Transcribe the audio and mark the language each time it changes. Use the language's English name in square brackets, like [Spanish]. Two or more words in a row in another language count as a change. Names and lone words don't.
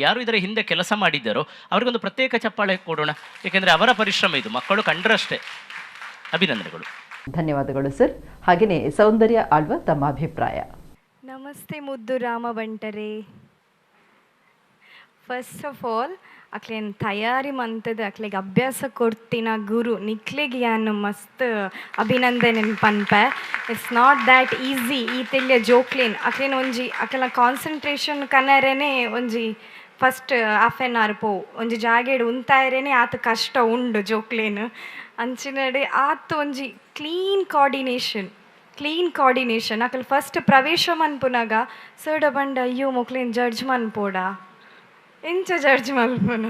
[Kannada] ಯಾರು ಇದರ ಹಿಂದೆ ಕೆಲಸ ಮಾಡಿದ್ದಾರೋ ಅವರಿಗೊಂದು ಪ್ರತ್ಯೇಕ ಚಪ್ಪಾಳೆ ಕೊಡೋಣ, ಏಕೆಂದರೆ ಅವರ ಪರಿಶ್ರಮ ಇದು. ಮಕ್ಕಳು ಕಂಡ್ರಷ್ಟೇ. ಅಭಿನಂದನೆಗಳು. ಧನ್ಯವಾದಗಳು ಸರ್. ಹಾಗೆಯೇ ಸೌಂದರ್ಯ ಆಳ್ವ, ತಮ್ಮ ಅಭಿಪ್ರಾಯ. ನಮಸ್ತೆ ಮುದ್ದು ರಾಮ ಬಂಟರೇ. [English] first of all [Tulu] ಅಕ್ಲೇನು ತಯಾರಿ ಮಂತದ ಅಕ್ಲೆಗೆ ಅಭ್ಯಾಸ ಕೊಡ್ತಿನ ಗುರು ನಿಕ್ಲೆಗೆ ಯಾನು ಮಸ್ತ್ ಅಭಿನಂದನೆ ಪನ್ಪೆ. [English] it's not that easy [Tulu] ಈ ತೆಲ್ಯ ಜೋಕ್ಲೇನ್ ಅಕ್ಲೇನು ಒಂಜಿ ಅಕ್ಲ ಕಾನ್ಸಂಟ್ರೇಷನ್ ಕನ್ನರೇನೆ ಒಂಜಿ [English] first half an hour [Tulu] ಪೋ ಒಂಜಿ ಜಾಗೇಡು ಉಂತಾಯರೇನೆ ಆತ ಕಷ್ಟ ಉಂಡು ಜೋಕ್ಲೇನು ಅಂಚಿನಡೆ ಆತ ಒಂಜಿ [English] clean coordination [Tulu] ಅಕಲ್ ಫಸ್ಟ್ ಪ್ರವೇಶ ಮನ್ಪುನಾಗ ಸರ್ಡ ಬಂಡ ಅಯ್ಯೋ ಮೊಕ್ಲೇನು ಜಡ್ಜ್ ಮನ್ಪೋಡ ಎಂಚ ಜಡ್ಜ್ ಮಲ್ಪುನು.